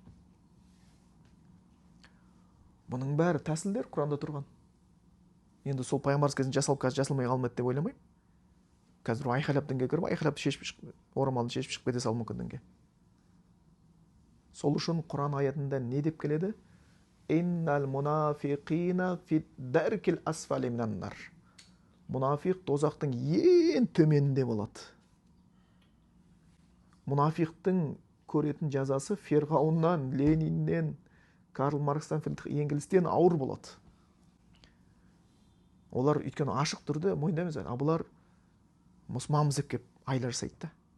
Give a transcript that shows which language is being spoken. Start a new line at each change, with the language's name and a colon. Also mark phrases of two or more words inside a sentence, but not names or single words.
Kazakh: Бұның бәрі тәсілдер Құранда тұрған. Енді сол пайғамбарымыз кезінде жасалмай қалмайды деп ойламаймын. Қазір айқайлап дінге кіріп, айқайлап орамалын шешіп шығып кете салуы мүмкін дінге. Сол үшін Құран аятында не деп келеді?
Arabic: إن المنافقين في الدرك الأسفل من النار.
Kazakh: Мұнафиқ тозақтың ең төменінде болады. Мұнафиқтың көретін жазасы Ферғауыннан, Лениннен, Карл Маркстан, Энгельстен ауыр болады. Олар өйткені ашық түрде мойындаймыз, бұлар мұсылманбыз деп кеп айла жасайды да.